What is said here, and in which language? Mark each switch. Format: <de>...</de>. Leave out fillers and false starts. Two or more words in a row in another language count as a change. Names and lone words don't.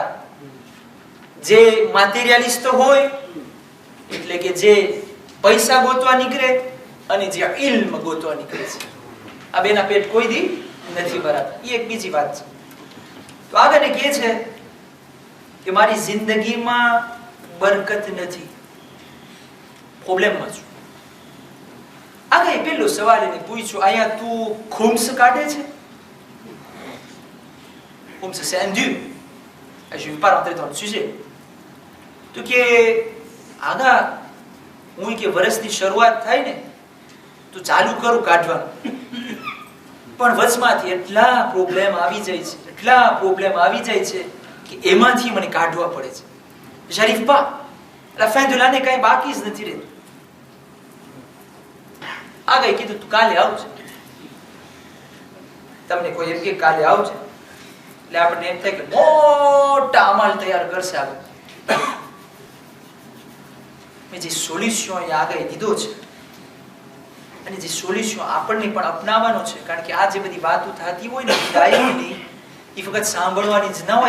<gu>જે મટીરિયલિસ્ટ હોય એટલે કે જે પૈસા ગોતવા નીકળે અને જે ઇલ્મ ગોતવા નીકળે છે, આ બેના પેટ કોઈ દી નથી ભરાતા. એ એક બીજી વાત છે. તો આગળ કહે છે કે મારી જિંદગીમાં બરકત નથી, પ્રોબ્લેમમાં છું. આગળ પેલો સવાલ એને પૂછ્યો, અહીંયા તું ખુમ્સ કાઢે છે?</gu> <fr>Khums c'est un dû. Je ne vais pas rentrer dans le sujet.</fr> <gu>તો કે આગા હું કે વર્ષની શરૂઆત થાય ને તો ચાલુ કરું કાઢવાનું, પણ વચમાંથી એટલા પ્રોબ્લેમ આવી જાય છે કે એમાંથી મને કાઢવા પડે છે. શરીફ પા</gu> <fr>la fin de l'année</fr> <gu>કઈ બાકી જ નથી રહેતું. આગળ કીધું તું કાલે આવજે. તમને કોઈ એમ કે કાલે આવજે એટલે આપણને એમ થાય કે મોટા અમલ તૈયાર કરશે. આગળ મેં જે સોલ્યુશન આગળ દીધો છે અને જે સોલ્યુશન આપણને પણ અપનાવવાનો છે, કારણ કે આ જે બધી વાતો થતી હોય ને હિદાયતની, એ ફક્ત સાંભળવાની જ ન હોય.</gu>